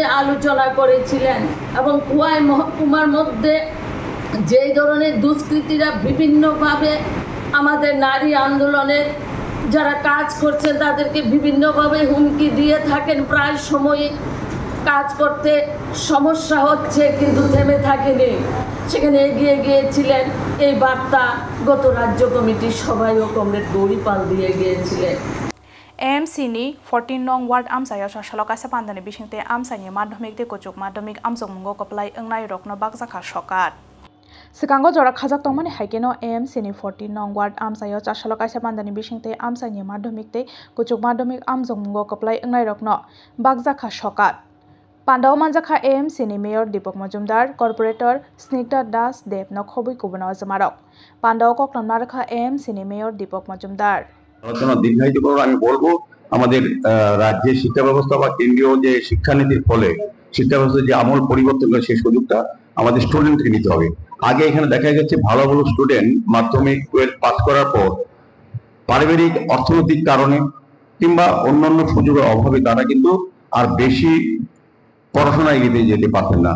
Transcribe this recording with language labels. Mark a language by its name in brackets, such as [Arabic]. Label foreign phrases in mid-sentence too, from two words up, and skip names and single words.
[Bangla] আলোচনা করেছিলেন এবং খোয়াই মহকুমার মধ্যে যেই ধরনের দুষ্কৃতীরা বিভিন্নভাবে আমাদের নারী আন্দোলনের যারা কাজ করছেন তাদেরকে বিভিন্নভাবে হুমকি দিয়ে থাকেন প্রায় সময়ই কাজ করতে সমস্যা হচ্ছে কিন্তু থেমে থাকেনি সেখানে এগিয়ে গিয়েছিলেন এই বার্তা গত রাজ্য কমিটির সভায় কমরেড গৌরী পাল দিয়ে গিয়েছিলেন [Kok Borok] AMC ni 14 nong ward amsaya Chashala Kaisa Pandani Bishingte amsani madhyamik te kochuk madhyamik amjongmungo koplai engnai rokno bakjaka sokat Sikango Jora Khajak Tongmani Haikeno AMC ni 14 nong ward amsayo Chashala Kaisa Pandani Bishingte amsani madhyamik te kochuk madhyamik amjongmungo koplai engnai rokno bakjaka sokat Pandao Manjakha AMC ni Mayor Deepak Majumdar, Corporator Snigdha Das Dev no Khoboi Kubuna Jamarok. Pandao Koklamna rakha AMC ni Mayor Deepak Majumdar. [Bangla] আলোচনা দীর্ঘায়িত করার আমি বলবো আমাদের রাজ্যের শিক্ষা ব্যবস্থা বা কেন্দ্রীয় যে শিক্ষানীতির ফলে শিক্ষা ব্যবস্থার যে আমূল পরিবর্তন করে সেই সুযোগটা আমাদের স্টুডেন্টকে নিতে হবে আগে এখানে দেখা যাচ্ছে ভালো ভালো স্টুডেন্ট মাধ্যমিক 12 পাস করার পর পারিবারিক অর্থনৈতিক কারণে কিংবা অন্যান্য সুযোগের অভাবে তারা কিন্তু আর বেশি পড়াশোনা এগিয়ে যেতে পারতেন না।